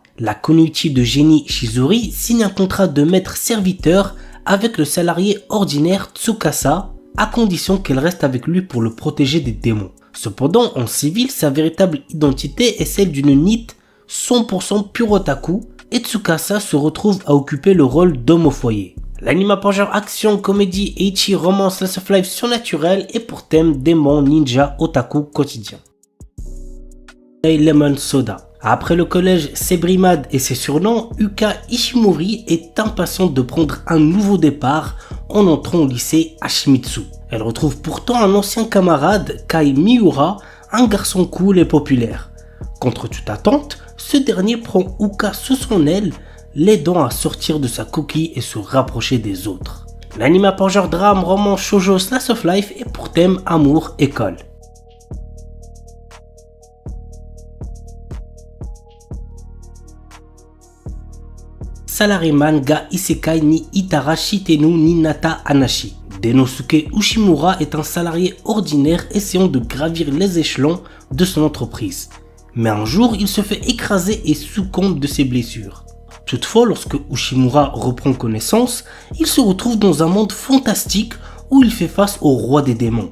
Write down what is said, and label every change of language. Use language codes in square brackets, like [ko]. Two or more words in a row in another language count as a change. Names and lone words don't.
[fr] La Kunoichi de génie Shizori signe un contrat de maître-serviteur avec le salarié ordinaire Tsukasa, à condition qu'elle reste avec lui pour le protéger des démons. Cependant, en civil, sa véritable identité est celle d'une NEET 100% pure otaku, et Tsukasa se retrouve à occuper le rôle d'homme au foyer. L'anime pour genre action, comédie, ecchi, romance, [en] slice of life [fr] surnaturel et pour thème démon, ninja, otaku quotidien. Lemon Soda. Après le collège Sebrimad et ses surnoms, Yuka Ishimori est impatiente de prendre un nouveau départ en entrant au lycée Hashimitsu. Elle retrouve pourtant un ancien camarade, Kai Miura, un garçon cool et populaire. Contre toute attente, ce dernier prend Yuka sous son aile, l'aidant à sortir de sa coquille et se rapprocher des autres. L'anime pour genre drame, roman, shoujo, [en] slice of life [fr] et pour thème amour, école. Salaryman ga Isekai ni Itara Shitenu ni Nata Anashi. Denosuke Ushimura est un salarié ordinaire essayant de gravir les échelons de son entreprise. Mais un jour, il se fait écraser et succombe de ses blessures. Toutefois, lorsque Ushimura reprend connaissance, il se retrouve dans un monde fantastique où il fait face au roi des démons.